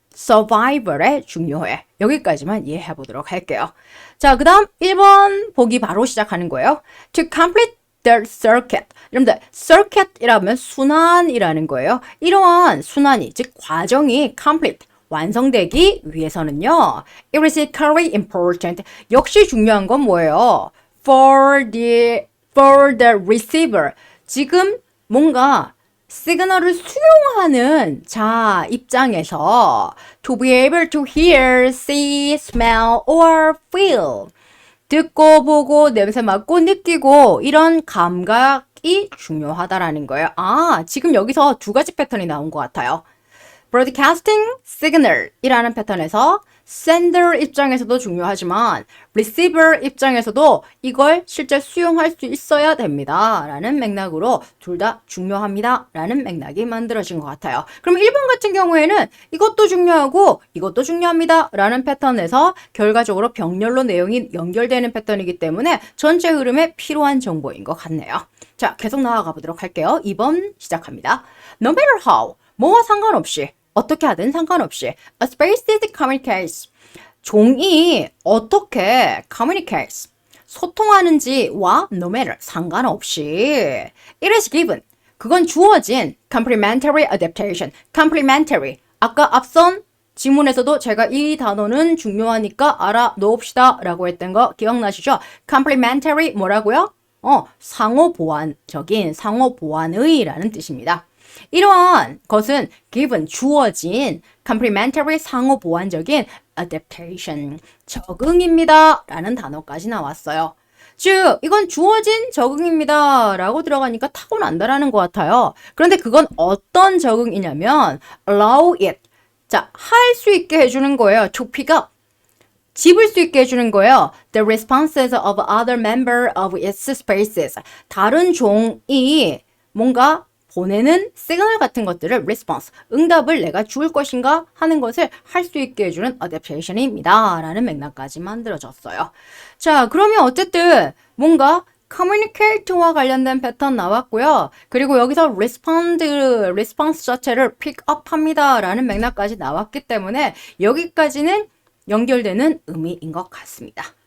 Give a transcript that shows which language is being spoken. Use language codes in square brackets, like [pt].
[ko] survival에 중요해. 여기까지만 이해해 보도록 할게요. 자, 그 다음 1번 보기 바로 시작하는 거예요. [en] To complete the circuit. [ko] 여러분들, circuit이라면 순환이라는 거예요. 이러한 순환이, 즉 과정이 complete, 완성되기 위해서는요. [en] It is critically important. [ko] 역시 중요한 건 뭐예요? [en] For the receiver. [ko] 지금 뭔가 시그널을 수용하는 자 입장에서 [en] to be able to hear, see, smell, or feel. [ko] 듣고 보고 냄새 맡고 느끼고 이런 감각이 중요하다라는 거예요. 지금 여기서 두 가지 패턴이 나온 것 같아요. Broadcasting signal이라는 패턴에서 sender 입장에서도 중요하지만 receiver 입장에서도 이걸 실제 수용할 수 있어야 됩니다. 라는 맥락으로 둘 다 중요합니다. 라는 맥락이 만들어진 것 같아요. 그럼 1번 같은 경우에는 이것도 중요하고 이것도 중요합니다. 라는 패턴에서 결과적으로 병렬로 내용이 연결되는 패턴이기 때문에 전체 흐름에 필요한 정보인 것 같네요. 자, 계속 나아가 보도록 할게요. 2번 시작합니다. [en] No matter how, [ko] 뭐와 상관없이 어떻게 하든 상관없이 [en] a species communicates. [ko] 종이 어떻게 communicates. 소통하는지와 no matter 상관없이 [en] it is given. [ko] 그건 주어진 complementary adaptation. [en] complementary. [ko] 아까 앞선 지문에서도 제가 이 단어는 중요하니까 알아놓읍시다 라고 했던 거 기억나시죠? complementary 뭐라고요? 상호보완적인, 상호보완의 라는 뜻입니다. 이러한 것은 given, 주어진 complementary 상호보완적인 adaptation, 적응입니다 라는 단어까지 나왔어요. 즉, 이건 주어진 적응입니다 라고 들어가니까 타고난다라는 것 같아요. 그런데 그건 어떤 적응이냐면 [en] allow it. [ko] 자, 할 수 있게 해주는 거예요. [en] to pick up. [ko] 집을 수 있게 해주는 거예요. [en] The responses of other member of its species. [ko] 다른 종이 뭔가 보내는 시그널 같은 것들을 response, 응답을 내가 줄 것인가 하는 것을 할 수 있게 해주는 adaptation입니다. 라는 맥락까지 만들어졌어요. 자, 그러면 어쨌든 뭔가 communicate와 관련된 패턴 나왔고요. 그리고 여기서 response 자체를 pick up 합니다 라는 맥락까지 나왔기 때문에 여기까지는 연결되는 의미인 것 같습니다.